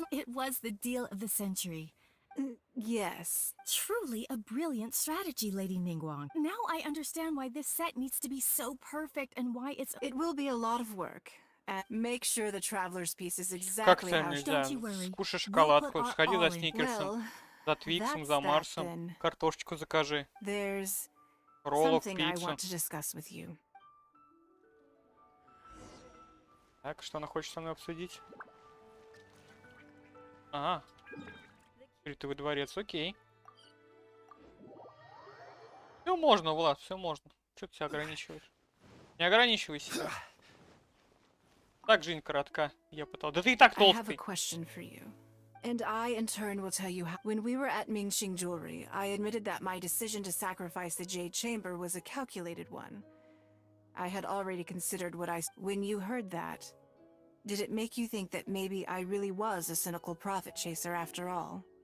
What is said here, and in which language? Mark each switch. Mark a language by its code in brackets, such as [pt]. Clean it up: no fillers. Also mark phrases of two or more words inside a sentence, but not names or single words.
[en] It was the deal of the century. Yes. Truly a brilliant strategy, Lady Ningguang. Now I understand why this set needs to be so perfect and why it's... It will be a lot of work. And make sure the traveler's piece is exactly how... Don't you worry. [ru] Скушай шоколадку, сходи за Сникерсом, за Твиксом, за Марсом, картошечку закажи. [en] There's [ru] роллов, [en] something I [ru] пиццу. [en] want to discuss with you. [ru] Так, что она хочет со мной обсудить? Ага. Скрытый дворец, окей. Все можно, Влад, все можно. Че ты себя ограничиваешь? Не ограничивайся. Так, жизнь коротка. Я пытался. Да ты и так [en] I have a [ru] толстый. [en] question for you. And I, in turn, will tell you how... When we were at Mingxing Jewelry, I admitted that my decision to sacrifice the Jade Chamber was a calculated one. I had already considered what I... When you heard that, did it make you think that maybe I really was a cynical profit chaser after all?